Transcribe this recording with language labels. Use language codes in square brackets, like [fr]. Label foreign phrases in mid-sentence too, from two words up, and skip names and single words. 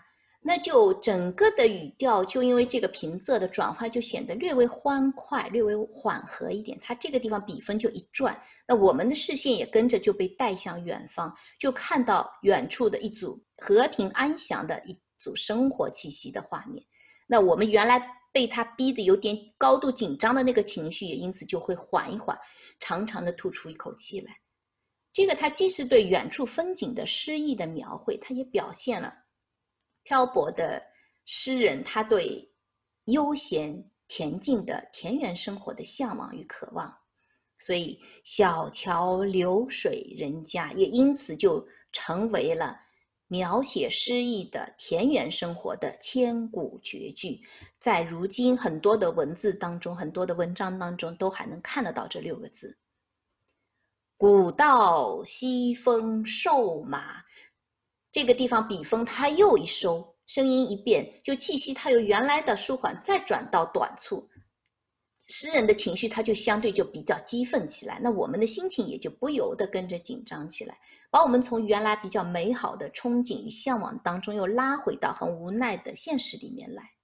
[zh] 那就整個的語調就因為這個平仄的轉換就顯得略微歡快，略微緩和一點。它這個地方筆鋒就一轉，那我們的視線也跟着就被帶向遠方，就看到遠處的一組和平安詳的一組生活氣息的畫面。那我們原來被他逼得有點高度緊張的那個情緒也因此就會緩一緩，長長的吐出一口氣來。這個它既是對遠處風景的詩意的描繪，它也表現了漂泊的詩人他對悠閒恬靜的田園生活的向往與渴望。所以小橋流水人家也因此就成為了描寫詩意的田園生活的千古絕句，在如今很多的文字當中，很多的文章當中都還能看得到這6 個字。古道西風瘦馬，這個地方筆鋒它又一收，聲音一變，就氣息它由原來的舒緩再轉到短促，詩人的情緒它就相對就比較激憤起來，那我們的心情也就不由得跟着緊張起来，把我們從原來比較美好的憧憬與向往當中又拉回到很無奈的現實裡面來。